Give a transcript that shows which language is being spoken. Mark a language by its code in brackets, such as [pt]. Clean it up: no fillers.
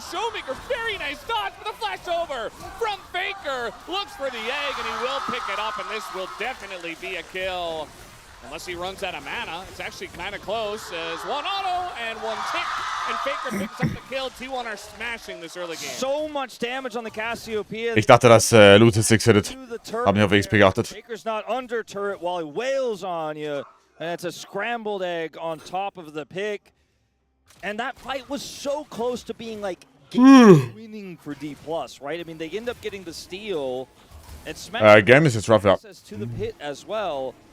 [en] Showmaker, very nice dodge for the flash over from Faker. Looks for the egg and he will pick it up, and this will definitely be a kill. Unless he runs out of mana. It's actually kind of close as one auto and one tick. And Faker picks up the kill. T1 are smashing this early game. So much damage on the Cassiopeia. [de] Ich dachte, dass Lute 6 hittet. Hab nicht auf XP geachtet. [en] Faker's not under turret while he wails on you. And it's a scrambled egg on top of the pick. And that fight was so close to being like winning for D+, right? I mean, they end up getting the steal. And Smash game is just rough out. To the pit as well.